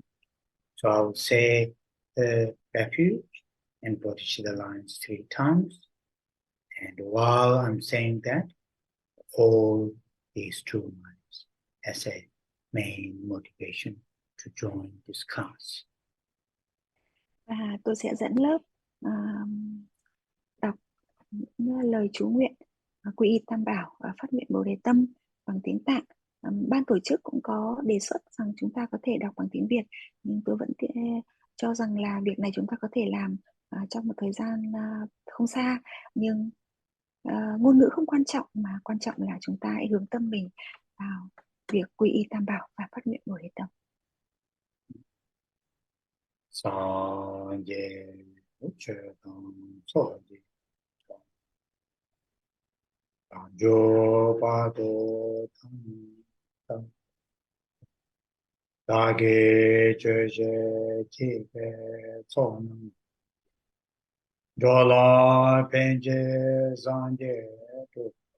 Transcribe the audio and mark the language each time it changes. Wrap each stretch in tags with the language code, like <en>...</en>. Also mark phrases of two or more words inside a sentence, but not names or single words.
<en>So I'll say the refuge and bodhicitta lines 3 times. And while I'm saying that, hold these 2 lines as a main motivation to join this class.</en> <vi>Và tôi sẽ dẫn lớp đọc những lời chú nguyện quy y tam bảo và phát nguyện bồ đề tâm bằng tiếng Tạng. Ban tổ chức cũng có đề xuất rằng chúng ta có thể đọc bằng tiếng Việt, nhưng tôi vẫn cho rằng là việc này chúng ta có thể làm trong một thời gian không xa. Nhưng ngôn ngữ không quan trọng, mà quan trọng là chúng ta hãy hướng tâm mình vào việc quy y tam bảo và phát nguyện bồ đề tâm. Sanje Uchetam Soji Jo Pado Tam Dage Jeje Chipe Sonam Dola Penje Zanje Tu</vi>